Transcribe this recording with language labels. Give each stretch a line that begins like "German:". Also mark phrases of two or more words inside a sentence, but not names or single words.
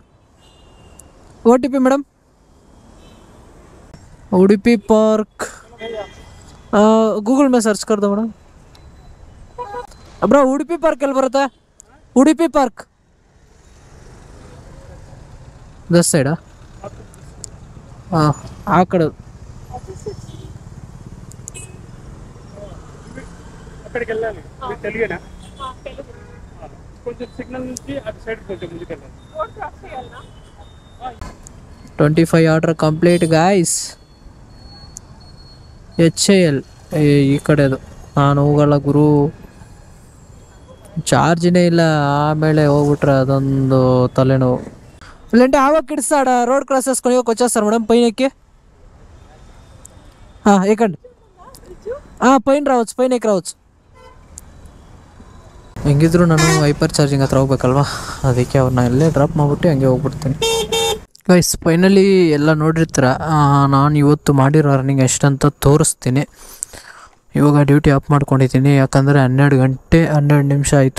Kannada: OTP ಮೇಡಮ್? ಉಡುಪಿ ಪಾರ್ಕ್ ಗೂಗಲ್
Hindi: में सर्च कर दो
Kannada: ಮೇಡಮ್. ಬ್ರೋ, ಉಡುಪಿ ಪಾರ್ಕ್ ಎಲ್ಲಿ ಬರುತ್ತೆ? ಉಡುಪಿ ಪಾರ್ಕ್
English: this side?
Kannada: ಹಾಂ, ಆ ಕಡೆ.
Telugu: అక్కడికి వెళ్ళాలి, మీకు తెలియనా? కొంచెం సిగ్నల్ నుంచి అటు సైడ్ కొంచెం ముందుకెళ్ళాలి.
English: 25 order complete guys.
Kannada: HAL ಈ ಕಡೆದು. ನಾನು ಹೋಗಲ್ಲ ಗುರು, ಚಾರ್ಜಿನೇ ಇಲ್ಲ. ಆಮೇಲೆ ಹೋಗ್ಬಿಟ್ರೆ ಅದೊಂದು ತಲೆನೋವು.
Telugu: ఇలాంటి ఆవకిడిస్తాడ రోడ్ క్రాస్ చేసుకొని వచ్చేస్తారు మేడం పైనకి. ఎక్కండి, పైన రావచ్చు, పైన ఎక్కి రావచ్చు.
Kannada: ಹೆಂಗಿದ್ರು ನಾನು
English: hyper charging
Kannada: ಹತ್ರ ಹೋಗ್ಬೇಕಲ್ವಾ, ಅದಕ್ಕೆ ಅವ್ರನ್ನ ಎಲ್ಲೇ ಡ್ರಾಪ್ ಮಾಡಿಬಿಟ್ಟು ಹಂಗೆ ಹೋಗ್ಬಿಡ್ತೀನಿ.
English: guys, finally
Kannada: ಎಲ್ಲ ನೋಡಿರ್ತೀರ. ನಾನು ಇವತ್ತು ಮಾಡಿರೋ ಅರ್ನಿಂಗ್ ಎಷ್ಟಂತ ತೋರಿಸ್ತೀನಿ. ಇವಾಗ
English: duty off
Kannada: ಮಾಡ್ಕೊಂಡಿದ್ದೀನಿ, ಯಾಕಂದರೆ 12 ಗಂಟೆ 12 ನಿಮಿಷ ಆಯಿತು.